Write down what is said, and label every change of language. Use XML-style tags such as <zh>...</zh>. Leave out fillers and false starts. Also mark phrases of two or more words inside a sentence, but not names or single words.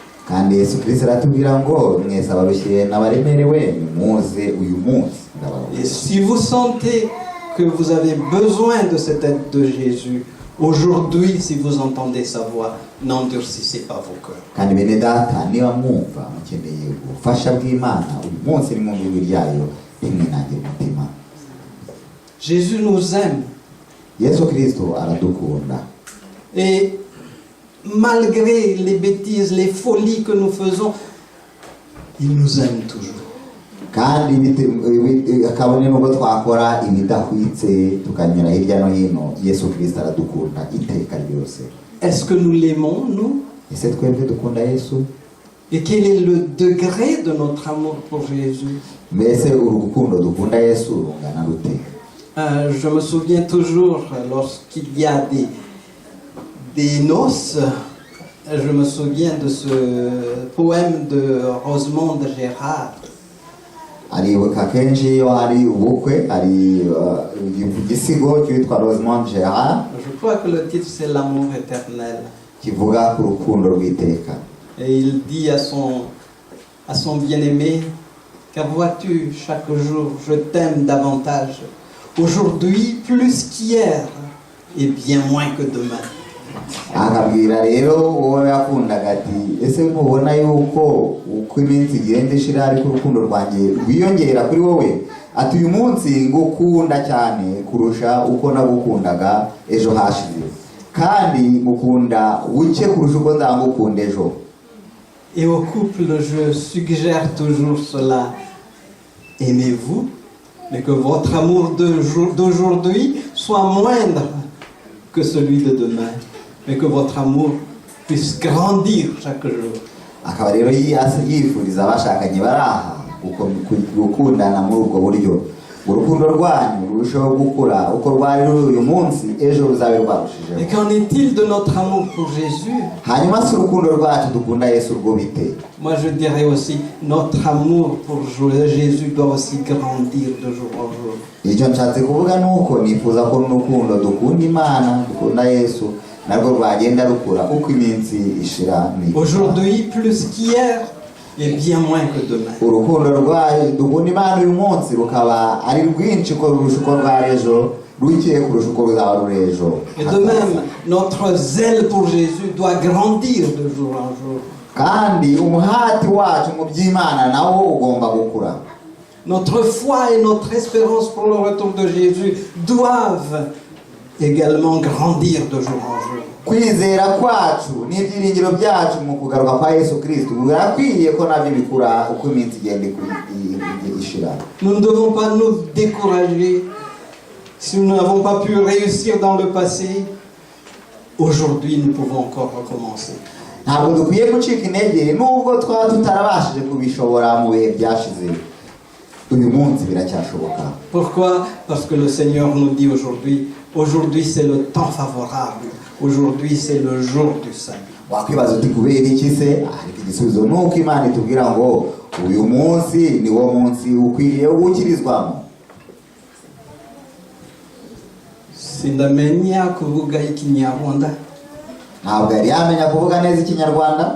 <rw>Kandi Yesu Kristo aratubwira ngo mwese abarushye n'abaremerewe nimuze uyu munsi</rw> <fr>Et</fr> <rw>ndabaruhura.</rw> <fr>si vous sentez que vous avez besoin de cette aide de Jésus, aujourd'hui, si vous entendez sa voix, n'endurcissez pas vos cœurs.</fr> <rw>Kandi bene data niba mwumva mukeneye ubufasha bw'Imana uyu munsi ni mu ijwi ryayo ntimwinangire umutima.</rw> <fr>Jésus nous aime.</fr> <rw>Yesu Kristo aradukunda.</rw> <fr>Et malgré les bêtises, les folies que nous faisons, il nous aime toujours.</fr> <rw>Kandi akabone nubwo twakora ibidahwitse tukanyura hirya no hino, Yesu Kristo aradukunda iteka ryose.</rw> <fr>Est-ce que nous l'aimons, nous?</fr> <rw>Ese twebwe dukunda Yesu?</rw> <fr>Et quel est le degré de notre amour pour Jésus?</fr> <rw>Mbese urukundo dukunda Yesu rungana rute?</rw> <fr>Je me souviens toujours, lorsqu'il y a des noces, je me souviens de ce poème de Rosemonde Gérard.</fr> <rw>Aribuka kenshi iyo hari ubukwe, hari igisigo cyitwa Rosemonde Gérard</rw> <fr>Je crois que le titre c'est L'amour éternel.</fr> <rw>kivuga ku rukundo rw'iteka.</rw> <fr>Et il dit à son bien-aimé, car vois-tu, chaque jour je t'aime davantage. Aujourd'hui plus qu'hier et bien moins que demain.</fr> <rw>Akabwira rero uwo yakundaga ati ese mubona yuko uko iminsi igenda ishira ariko urukundo rwanjye rwiyongera kuri wowe, ati uyu munsi ngukunda cyane kurusha uko nagukundaga ejo hashize, kandi mukunda buke kurusha uko nzagukunda ejo.</rw> <fr>Et au couple je suggère toujours cela, aimez-vous, mais que votre amour d'aujourd'hui soit moindre que celui de demain, mais que votre amour puisse grandir chaque jour.</fr> <rw>Akaba rero yifuriza abashakanye bari aha gukundana muri ubwo buryo, urukundo rwanyu rurushaho gukura uko rwari ruri uyu munsi ejo ruzabe rwarushijeho.</rw> <fr>Et qu'en est-il de notre amour pour Jésus?</fr> <rw>Hanyuma si urukundo rwacu dukunda Yesu rwo bite?</rw> <fr>Moi je dirais aussi, notre amour pour Jésus doit aussi grandir de jour en jour.</fr> <rw>Icyo nshatse kuvuga ni uko nifuza ko n'urukundo dukunda Imana, dukunda Yesu narwo rwagenda rukura uko iminsi ishira.</rw> <fr>Aujourd'hui plus qu'hier et bien moins que demain.</fr> <rw>Urukundo rwayo dukunda Imana uyu munsi rukaba ari rwinshi ko rurusha uko rwari ejo, ruke kurusha uko ruzaba ruri ejo.</rw> <fr>Et de même, notre zèle pour Jésus doit grandir de jour en jour.</fr> <rw>Kandi umuhati wacu mu by'Imana nawo ugomba gukura.</rw> <fr>Notre foi et notre espérance pour le retour de Jésus doivent également grandir de jour en jour.</fr> <rw>Kwizera kwacu n'ibyiringiro byacu mu kugaruka kwa Yesu Kristo birakwiye ko nabyo bikura uko iminsi igenda ishira.</rw> <fr>Nous ne devons pas nous décourager si nous n'avons pas pu réussir dans le passé. Aujourd'hui, nous pouvons encore recommencer.</fr> <rw>Ntabwo dukwiye gucika intege nubwo twaba tutarabashije kubishobora mu bihe byashize. uyu munsi biracyashoboka.</rw> <fr>Pourquoi? Parce que le Seigneur nous dit aujourd'hui c'est le temps favorable, aujourd'hui c'est le jour du salut.</fr> <rw>Wakwibaza uti kubera iki se? Ariko igisubizo ni uko Imana itubwira ngo uyu munsi ni wo munsi ukwiriye gukirizwamo. Sindamenya kuvuga ikinyarwanda. Ntabwo yari yamenya kuvuga neza ikinyarwanda.</rw>